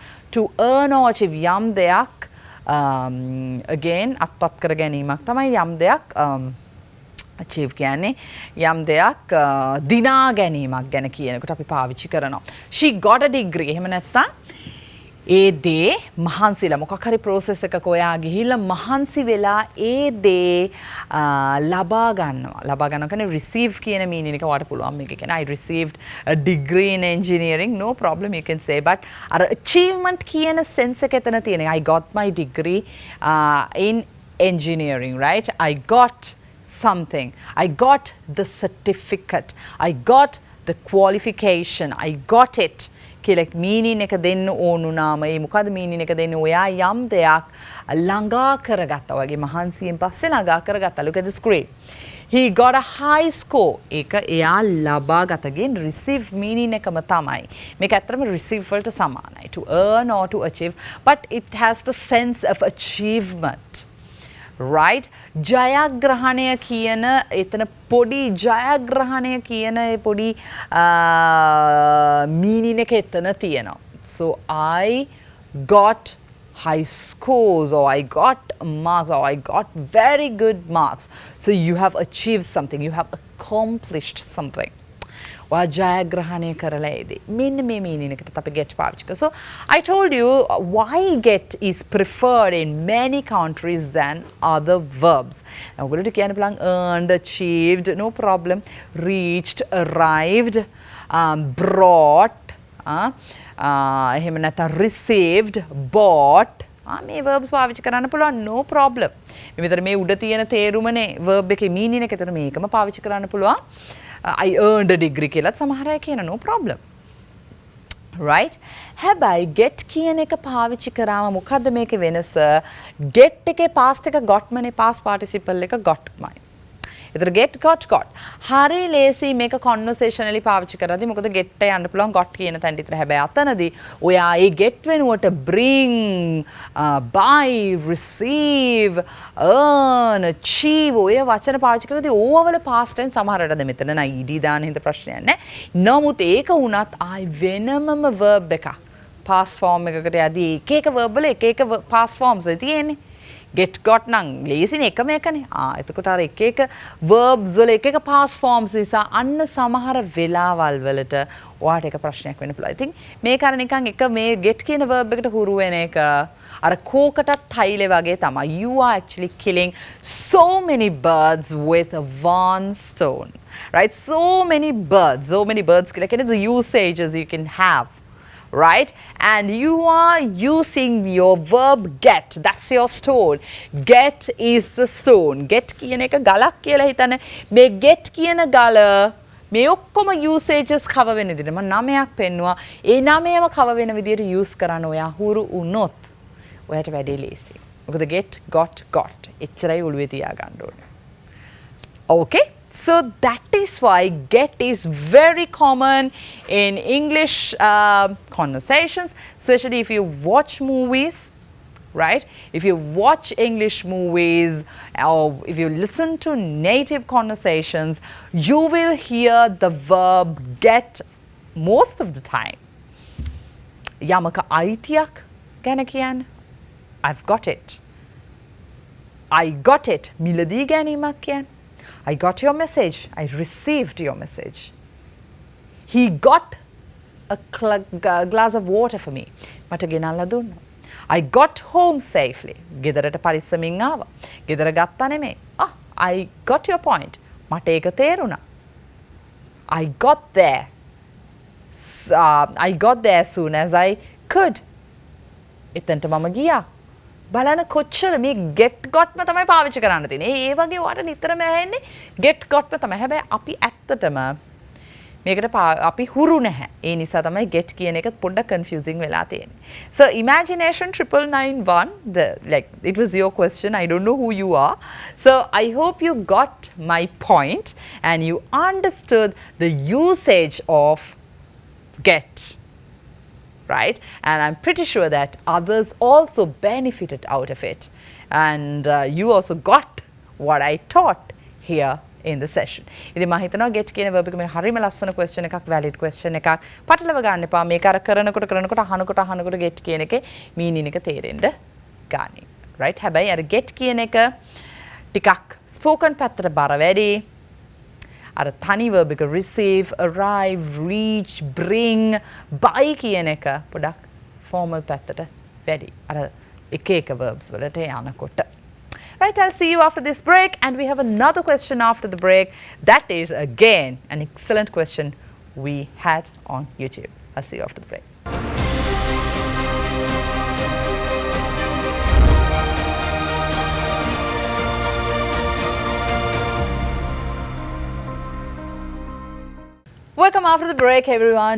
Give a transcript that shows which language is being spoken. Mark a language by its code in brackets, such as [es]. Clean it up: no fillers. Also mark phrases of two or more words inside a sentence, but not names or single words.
[en] To earn or achieve [si] යම් දෙයක් again අත්පත් කර ගැනීමක් තමයි යම් දෙයක් achieve කියන්නේ යම් දෙයක් දිනා ගැනීමක් ගැන කියනකොට අපි පාවිච්චි කරනවා. [en] She got a degree. [si] එහෙම නැත්නම් ඒ දේ මහන්සිලා මොකක් හරි process එකක ඔයා ගිහිල්ලා මහන්සි වෙලා ඒ දේ ලබා ගන්නවා කියන්නේ receive කියන meaning එක වට පුළුවන් මේක කියන්නේ [en] I received a degree in engineering, no problem, you can say, but [si] අර achievement කියන sense එක එතන තියෙනවා. [en] I got my degree in engineering, right? I got something, I got the certificate, I got the qualification, I got it [si] කියලා meaning එක දෙන්න ඕනුනාම ඒ මොකද meaning එක දෙන්නේ ඔයා යම් දෙයක් ළඟා කරගත්තා වගේ මහන්සියෙන් පස්සේ ළඟා කරගත්තා. [en] Look at the screen. He got a high score. [si] ඒක එයා ලබා ගතගෙන [en] receive meaning [si] එකම තමයි. මේක ඇත්තටම receive වලට සමානයි. [en] To earn or to achieve, but it has the sense of achievement. Right? [si] ජයග්‍රහණය කියන එතන පොඩි ජයග්‍රහණය කියන ඒ පොඩි meaning එක එතන තියෙනවා. [en] So I got high scores, or I got marks, or I got very good marks. So you have achieved something, you have accomplished something. [si] ජයග්‍රහණය කරලා ඒදී මෙන්න මේ meaning එකට අපි get පාවිච්චි කරනවා. [en] So I told you why get is preferred in many countries than other verbs. [si] ඔයගොල්ලෝ කියන්න පුළුවන් [en] earned, achieved, no problem, reached, arrived, brought, [si] එහෙම නැත්නම් [en] received, bought, [si] මේ verbs පාවිච්චි කරන්න පුළුවන්, [en] no problem. [si] මේ විතර මේ උඩ තියෙන තේරුමනේ verb එකේ meaning එක. ඒතර මේකම පාවිච්චි කරන්න පුළුවන්. [en] I earned a degree [si] කියලාත් සමහර අය කියන [en] no problem. Right? [si] හැබැයි get කියන එක පාවිච්චි කරාම මොකද්ද මේකේ වෙනස? get එකේ past එක gotමනේ, [en] past participle [si] එක gotමයි. ඒතර [en] get got. [si] හරි ලේසි මේක conversationally පාවිච්චි කරද්දී මොකද get එක යන්න පුළුවන් got කියන තැනට විතර. හැබැයි අතනදී ඔයා ඒ get වෙනුවට [en] bring, buy, receive, earn, achieve [si] ඔය වචන පාවිච්චි කරද්දී ඕවවල [en] past tense [si] සමහරට මෙතන නයි ed දාන හින්දා ප්‍රශ්නයක් නැහැ. නමුත් ඒක වුණත් ආයි වෙනමම verb එකක් [en] past form [si] එකකට යදී එක verb වල එක [en] past forms [si] තියෙන්නේ. [en] get got [si] නම් ලේසිනේ එකම එකනේ. එතකොට අර එක verbs වල එක [en] past forms [si] නිසා අන්න සමහර වෙලාවල් වලට ඔයාට එක ප්‍රශ්නයක් වෙන්න පුළුවන්. [en] I think [si] මේක අර නිකන් එක මේ get කියන verb එකට හුරු වෙන එක අර කෝකටත් හයිලේ වගේ තමයි. [en] You are actually killing so many birds with one stone. Right? So many birds [si] කියලා කියන්නේ [en] the usages you can have. Right? And you are using your verb get. That's your stone. Get is the stone. [si] Get කියන එක ගලක් කියලා හිතන්න. මේ get කියන ගල මේ ඔක්කොම [en] usages cover [si] වෙන විදිහට මම 9ක් පෙන්නුවා. ඒ 9ම cover වෙන විදිහට use කරන්න ඔයා හුරු වුණොත් ඔයාට වැඩේ ලේසි. මොකද [en] get got [si] එච්චරයි ඔළුවේ තියාගන්න ඕනේ. [en] Okay? So that is why get is very common in English conversations, especially if you watch movies, right? If you watch English movies or if you listen to native conversations, you will hear the verb get most of the time. [si] යමක අයිතියක් ගැන කියන්න. [en] I've got it. I got it. [si] මිලදී ගැනීමක් කියන්න. [en] I got your message. I received your message. He got a glass of water for me. [si] මට ගෙනල්ලා දුන්නා. [en] I got home safely. [si] ගෙදරට පරිස්සමින් ආවා. ගෙදර ගත්තා නෙමෙයි. [en] I got your point. [si] මට ඒක තේරුණා. [en] I got there. I got there as soon as I could. [si] එතනට මම ගියා. බලන්න කොච්චර මේ [en] get got [si] ම තමයි පාවිච්චි කරන්න තියෙන්නේ. ඒ වගේ වාට නිතරම ඇහෙන්නේ [en] get got [si] ම තමයි. හැබැයි අපි ඇත්තටම මේකට අපි හුරු නැහැ. ඒ නිසා තමයි get කියන එක පොඩ්ඩක් confusing වෙලා තියෙන්නේ. [en] So imagination 9991 like it was your question. I don't know who you are. So I hope you got my point and you understood the usage of get. Right? And I'm pretty sure that others also benefited out of it. And you also got what I taught here in the session. [si] ඉතින් මම හිතනවා get කියන verb එක මේ හරිම ලස්සන question එකක්, [en] valid question [si] එකක්. පටලව ගන්න එපා. මේක අර කරනකොට අහනකොට get කියන එකේ meaning එක තේරෙන්න ගන්න. Right? හැබැයි අර get කියන එක ටිකක් spoken පැත්තට බර වැඩි. අර තනි verb එක [en] receive, arrive, reach, bring, buy [si] කියන එක පොඩක් formal පැත්තට වැඩි. අර එක verbs වලට යනකොට. [en] Right, I'll see you after this break and we have another question after the break. That is again an excellent question we had on YouTube. I'll see you after the break. Welcome after the break, everyone.